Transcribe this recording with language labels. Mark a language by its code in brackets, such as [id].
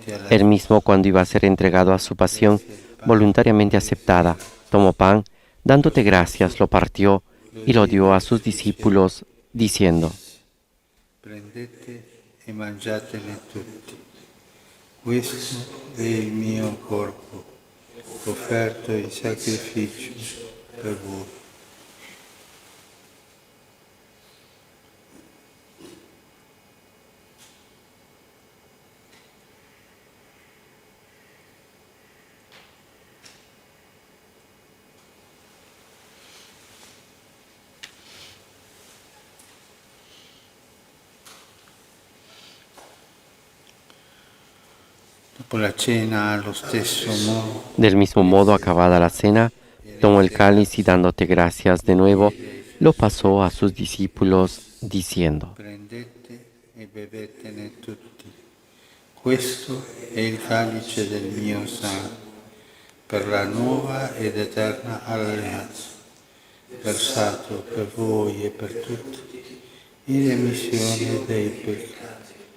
[es] Él mismo, cuando iba a ser entregado a su pasión, voluntariamente aceptada, tomó pan, dándote gracias, lo partió y lo dio a sus discípulos, diciendo: [it] Prendete e mangiatene tutti. Questo è il mio corpo, offerto in sacrificio per voi. Dopo la cena, allo stesso modo, [es] Del mismo modo, acabada la cena, tomó el cáliz y dándote gracias de nuevo, lo pasó a sus discípulos, diciendo: [it] prendete e bevetene tutti. Questo è il calice del mio sangue, per la nuova ed eterna alleanza, versato per voi e per tutti, in remissione dei peccati.